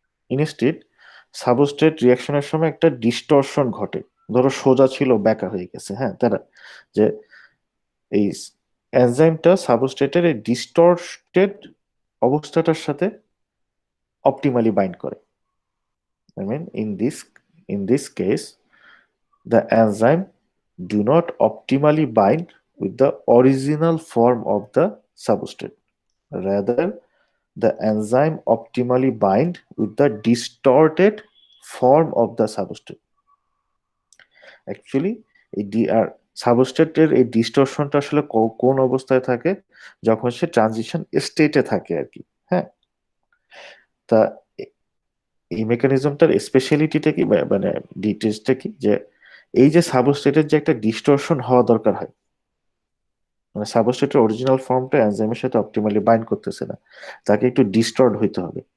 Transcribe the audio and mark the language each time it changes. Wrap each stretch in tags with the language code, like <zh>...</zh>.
<bn>Instead substrate রিয়াকশনের সময় একটা distortion ঘটে, ধরো সোজা ছিল ব্যাকা হয়ে গেছে, হ্যাঁ, তারা যে এই এনজাইমটা সাবস্ট্রেটের এই ডিস্টর্টেড অবস্থাটার সাথে অপটিমালি বাইন্ড করে।</bn> <en>I mean, in this case, the enzyme do not optimally bind with the original form of the substrate. Rather, the enzyme optimally bind with the distorted form of the substrate. Actually,</en> <bn>এই সাবস্ট্রেটের এই ডিস্টরশনটা আসলে কোন অবস্থায় থাকে, যখন সে transition স্টেটে থাকে আর কি। হ্যাঁ, তা এই মেকানিজমটার স্পেশালিটিটা কি, মানে ডিটেলসটা কি, যে এই যে সাবস্ট্রেটের যে একটা ডিস্টরশন হওয়া দরকার হয়, মানে সাবস্ট্রেটের অরিজিনাল ফর্মটা এনজাইমের সাথে অপটিমালি বাইন্ড করতেছে না, তাকে একটু ডিস্টর্ট হইতে হবে।</bn>